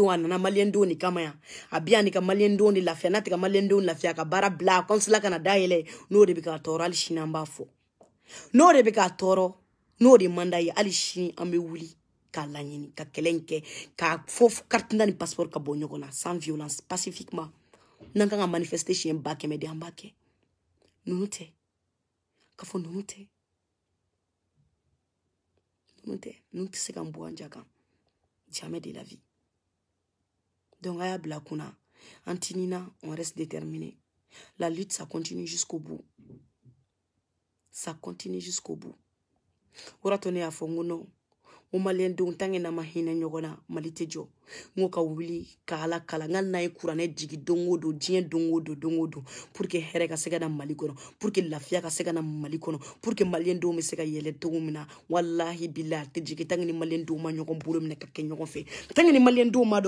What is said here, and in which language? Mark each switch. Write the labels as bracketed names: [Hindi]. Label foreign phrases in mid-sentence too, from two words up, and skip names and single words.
[Bambara] a nana maliyɛn denw de kama yan a bi yan de ka maliyɛn denw de lafiya n'a tɛ ka maliyɛn denw lafiya a ka baara bila a consulat kana dayɛlɛ n'o de bɛ k'a tɔɔrɔ hali sini an b'a fɔ n'o de bɛ k'a tɔɔrɔ n'o de man d'a ye hali sini an bɛ wuli k'a laɲini ka kɛlɛ in kɛ k'a fɔ carte na ni passeport ka bɔ ɲɔgɔn na [French] sans violence pacifiquement [Bambara] n'an kan ka manifester siɲɛ 100 de an b'a kɛ ninnu tɛ ka fɔ ninnu tɛ ninnu tɛ se ka n bɔ an ja kan [French] jamais de la vie [Bambara] donc a y'a bila kunna an tinina [French] on reste déterminé la lutte ça continue jusqu'au bout [Bambara] o de to ne y'a fɔ n ko non o maliyɛn denw [French] tant que [Bambara] n'an ma hinɛ ɲɔgɔn na Mali tɛ jɔ n ko ka wuli ka Ala kala n ka n'a ye kuranɛ jigi don o don diɲɛ don o don [French] pour que [Bambara] hɛrɛ ka se ka na Mali kɔnɔ [French] pour que [Bambara] lafiya ka se ka na Mali kɔnɔ [French] pour que [Bambara] maliyɛn denw bɛ se ka yɛlɛ cogo min na [Arabic] والله بالله [Bambara] a tɛ jigin [French] tant que [Bambara] ni maliyɛn denw ma ɲɔgɔn bolo minɛ ka kɛ ɲɔgɔn fɛ [French] tant que [Bambara] ni maliyɛn denw m'a dɔn